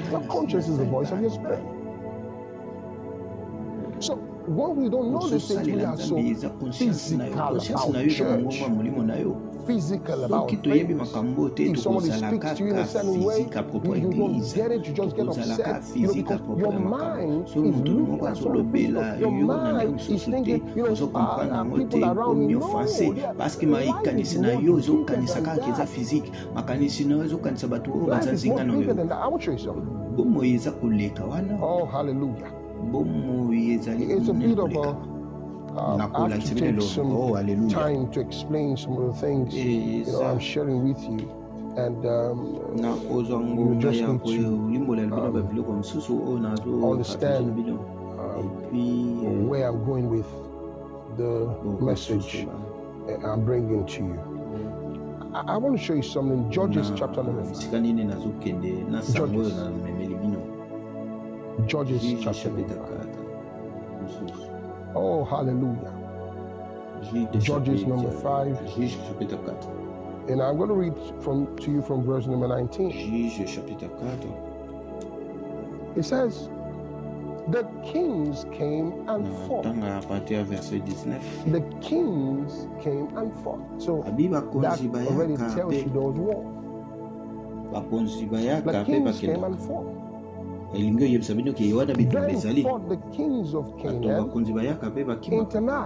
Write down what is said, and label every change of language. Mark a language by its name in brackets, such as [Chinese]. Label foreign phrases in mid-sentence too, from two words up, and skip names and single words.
[English] Your conscience is the voice of your spirit. So when we don't know these things, we are so physical about church. Physical about faith. If somebody speaks to you in a certain way, you don't get it, you just get upset. Because your mind is looking at something physical. Your mind is thinking, people around me know. [French] Parce que [Lingala] makanisi na yo ezokanisa kaka eza physique, makanisi na yo ezokanisa bato oyo bazazinga na yo. [English] I will show you something. [Lingala] Bomoi eza koleka wana. [English] Oh, hallelujah. [Lingala] Bomoi ezali [English] It's a bit of [Lingala] koleka. [English] I have to take some time to explain some of the things I'm sharing with you, and you just need to understand where I'm going with the message I'm bringing to you. I want to show you something. Judges chapter number 5. Judges chapter number 5. Oh, hallelujah. Judges number 5. [French] Juge chapitre 4. [English] And I'm going to read to you from verse number 19. [French] Juge chapitre 4. [English] It says, the kings came and fought. [French] À partir verset 19. [English] The kings came and fought. So that already tells you there was war. The kings came and fought. Then fought the kings of Canaan in Tanakh.